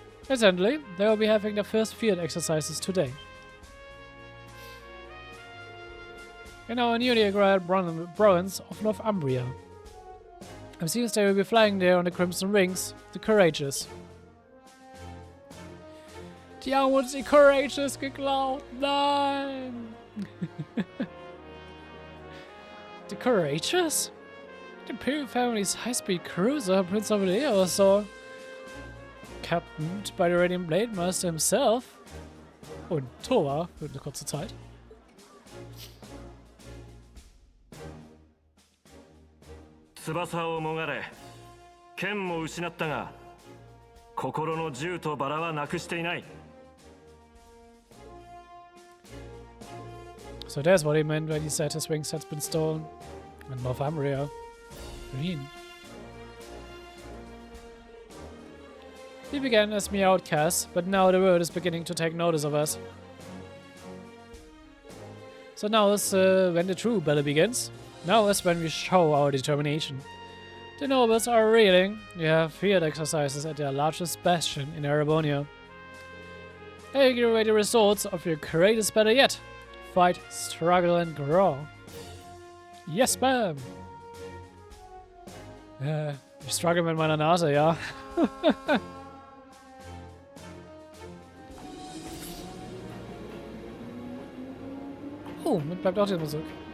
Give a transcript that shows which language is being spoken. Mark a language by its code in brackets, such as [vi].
[en] Incidentally, they will be having their first field exercises today. In our newly acquired province of Northumbria. I'm serious they will be flying there on the Crimson Wings, the Courageous. [de] Die haben uns die Courageous geklaut. Nein! [en] The Courageous? The Imperial family's high-speed cruiser, Prince of Leo, so captained by the Radiant Blade Master himself. [de] Und Thor für eine kurze Zeit. [ja] 翼をもがれ、剣も失ったが、心の銃とバラはなくしていない。 [en] So that's what he meant when he said his wings had been stolen. And Northumbria. Green. We began as mere outcasts, but now the world is beginning to take notice of us. So now is when the true battle begins. Now is when we show our determination. The nobles are reeling. We have field exercises at their largest bastion in Erebonia. They give away the results of your greatest battle yet. Fight, struggle and grow. Yes, ma'am! [de] Ich struggle mit meiner Nase, ja. Oh, mit bleibt auch die Musik.